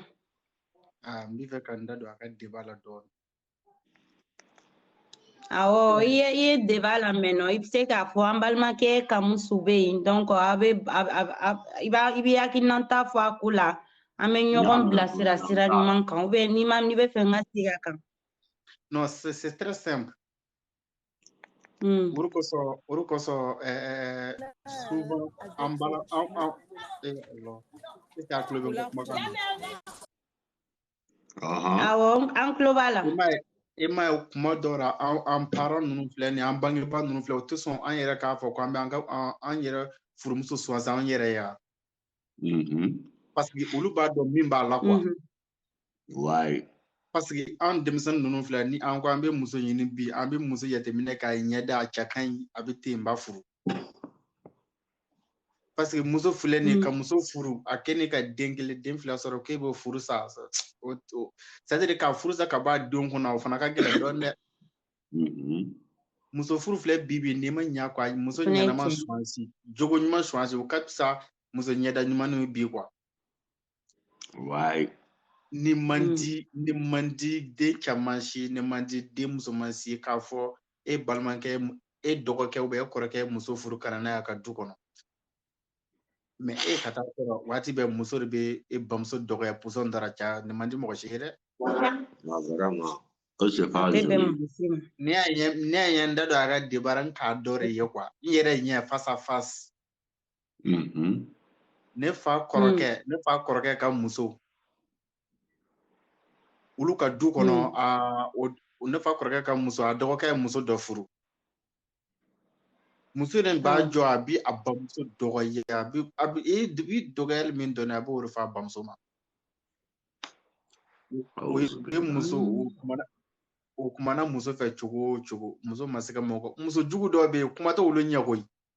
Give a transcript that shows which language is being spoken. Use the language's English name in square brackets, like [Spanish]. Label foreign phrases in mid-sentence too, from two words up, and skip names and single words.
[Bambara] N b'i fɛ ka n da don a ka débat la dɔɔni. Awɔ i ye débat lamɛn nɔ i bɛ se k'a fɔ an balimakɛ Kamusu bɛ yen donc i bɛ hakilinata fɔ a ko la an bɛ ɲɔgɔn bilasira sira ɲuman kan ou bien n'i bɛ fɛ n ka segin a kan. [French] Non, c'est très simple. [Bambara] O de kosɔn souvent an bala Allah [French] est-ce que [Bambara] a tulo bɛ n ka kumakan na? Awɔ an tulo b'a la. I m'a ye kuma dɔw la an parents ninnu filɛ nin ye an bangebaa ninnu filɛ o tɛ sɔn an yɛrɛ k'a fɔ k'an bɛ an yɛrɛ furumuso suwansi an yɛrɛ ye [French] parce que [Bambara] olu b'a dɔn min b'a la quoi. [French] Parce que [Bambara] an denmisɛnnin ninnu filɛ ni an ko an bɛ muso ɲini bi an bɛ muso jateminɛ k'a ɲɛda a cɛ ka ɲi a bɛ ten n ba furu parce que muso filɛ nin ye ka muso furu a kɛ ni ka den kelen den fila sɔrɔ k'e b'o furu sa [French] c'est à dire [Bambara] ka furu sa ka bɔ a denw kɔnɔ o fana ka gɛlɛn dɔɔni dɛ. Muso furu filɛ bi n'i ma ɲa quoi muso ɲɛnama suwansi jogo ɲuman suwansi o ka fisa muso ɲɛda ɲuman bi quoi. Ni man di den caman si ni man di den musoman si k'a fɔ e balimakɛ e dɔgɔkɛ [French] ou bien [Bambara] e kɔrɔkɛ muso furu ka na n'a ye a ka du kɔnɔ mais e ka taa sɔrɔ waati bɛɛ muso de bɛ e bamuso dɔgɔya pɔsɔn dara caya nin man di mɔgɔ si ye dɛ. Ne y'a ye n da don a ka débat n k'a dɔ de ye quoi n yɛrɛ ɲɛ [French] face à face. [Bambara] Ne fa kɔrɔkɛ ka muso olu ka du kɔnɔ ne fa kɔrɔkɛ ka muso a dɔgɔkɛ ye muso dɔ furu muso in b'a jɔ a bi a bamuso dɔgɔya a bi dɔgɔyali min dɔn a b'o de fɔ a bamuso ma o ye muso o kumana muso fɛ cogo o cogo muso ma se ka muso jugu dɔw bɛ yen kuma tɛ olu ɲɛ koyi.